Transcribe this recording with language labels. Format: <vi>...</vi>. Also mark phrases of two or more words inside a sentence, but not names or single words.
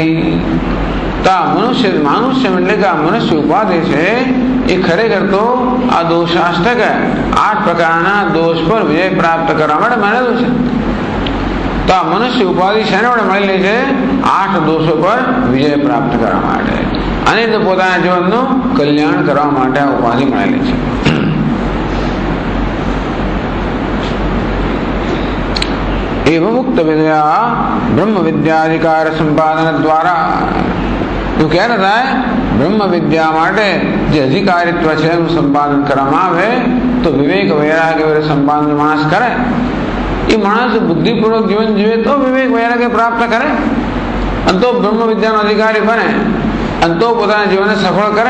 <gu>તો આ મનુષ્ય એટલે કે આ મનુષ્ય ઉપાધિ છે એ ખરેખર તો આ દોષાષ્ટક 8 પ્રકારના દોષ પર વિજય પ્રાપ્ત કરવા માટે મળેલું છે. તો આ મનુષ્ય ઉપાધિ શેના વડે મળેલી છે? 8 દોષો પર વિજય પ્રાપ્ત કરવા માટે અને તો પોતાના જીવનનું કલ્યાણ કરવા માટે આ ઉપાધિ મળેલી છે.</gu> <sa>एवं मुक्त विद्या ब्रह्म विद्याधिकार संपादन द्वारा</sa> <gu>એવું કહે થાય બ્રહ્મ વિદ્યા માટે જે અધિકારીત્વ છે એનું સંપાદન કરવામાં આવે તો વિવેક વૈરાગ્ય સંપાદન માણસ કરે એ માણસ બુદ્ધિપૂર્વક જીવન જીવે તો વિવેક વૈરાગ્ય પ્રાપ્ત કરે, અને તો બ્રહ્મ વિદ્યાનો અધિકારી બને, અને તો પોતાના જીવનને સફળ કરે.</gu>